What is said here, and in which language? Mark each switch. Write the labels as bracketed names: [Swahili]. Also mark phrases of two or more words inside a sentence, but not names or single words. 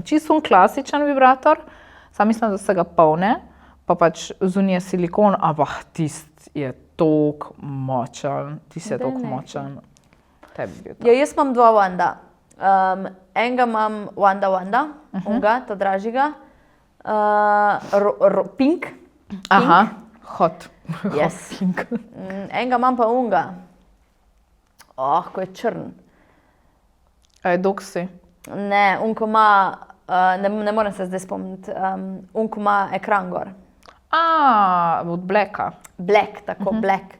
[Slovenian] Čisto klasičen vibrator, sam mislim, da se ga polne, pa pač zunaj je silikon, ampak tist je toliko močen, tist je Daj toliko nehaj. močen. Tebi bi to. Ja, jaz imam dva Wanda. Enega imam Wanda, unga, ta dražjega, pink. Aha, hot. Yes. [English] Hot pink. [Slovenian] Enega imam pa unga. Ko je črn. A je doksi? Ne, unko ima, ne morem se zdaj spomniti, unko ima ekran gor. Od Blacka. Black, tako black.